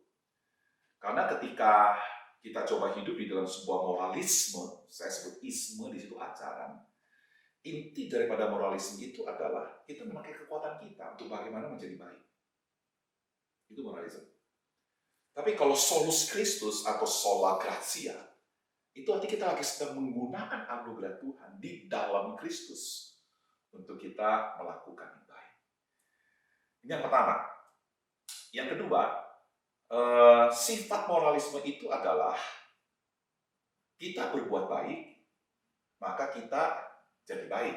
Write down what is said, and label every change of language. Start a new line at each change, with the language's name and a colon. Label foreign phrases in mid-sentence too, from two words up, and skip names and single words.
Indonesian: Karena ketika kita coba hidup di dalam sebuah moralisme, saya sebut isme di situ ajaran, inti daripada moralisme itu adalah kita memakai kekuatan kita untuk bagaimana menjadi baik. Itu moralisme. Tapi kalau
Latin: solus Christus
Indonesian: atau
Latin: sola gratia,
Indonesian: itu artinya kita lagi sedang menggunakan anugerah Tuhan di dalam Kristus untuk kita melakukan yang baik. Ini yang pertama. Yang kedua, sifat moralisme itu adalah kita berbuat baik, maka kita jadi baik.